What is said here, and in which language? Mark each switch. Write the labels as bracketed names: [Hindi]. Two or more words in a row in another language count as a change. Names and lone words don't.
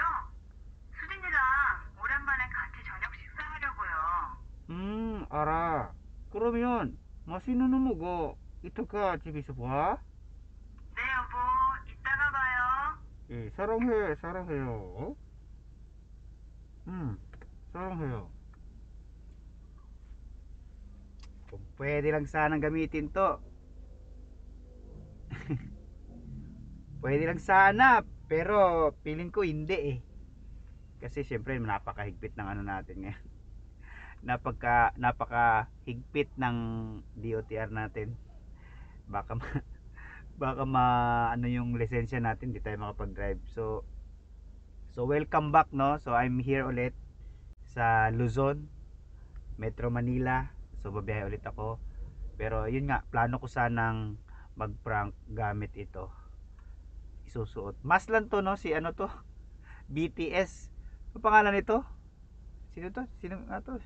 [Korean] 수진이랑 오랜만에 같이 저녁 식사하려고요. 알아. 그러면 맛있는 거 먹어. 이따가 집에서 봐. 네, 여보. 이따가 봐요. 예, 사랑해요. 음, 사랑해요. [Filipino] Kung pwede lang sanang gamitin to. Pwede lang sana, pero feeling ko hindi eh. Kasi syempre napakahigpit ng ano natin ngayon. Napakahigpit ng DOTR natin. Baka baka ano yung lisensya natin, di tayo makapag-drive. So [English] welcome back, [Filipino] no. [English] So I'm here [Filipino] ulit sa Luzon, Metro Manila. So babiyahe ulit ako. Pero yun nga, plano ko sanang mag-prank gamit ito. Isusuot. Maslan to, no, si ano to, BTS. Ano pangalan nito? Sino to? Sino nga to?